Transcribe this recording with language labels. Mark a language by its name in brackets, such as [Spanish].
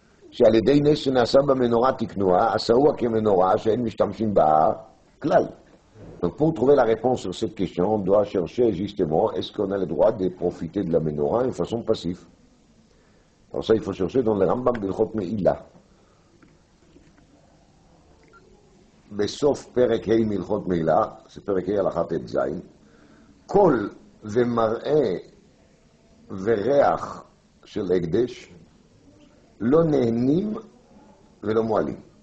[Hebrew] שעל ידי נס שנעשה במנורה תקנוה, עשאוה כמנורה שאין משתמשים בה כלל. [French] Donc pour trouver la réponse sur cette question, on doit chercher justement est-ce qu'on a le droit de profiter de la menorah de façon passive. Alors ça, il faut chercher dans le Rambam d'Ilchot Meila. [Hebrew] בסוף פרק ה' מהלכות מילה, זה פרק ה' הלכה ט"ז, קול ומראה וריח של הקדש לא נהנים ולא מועלים.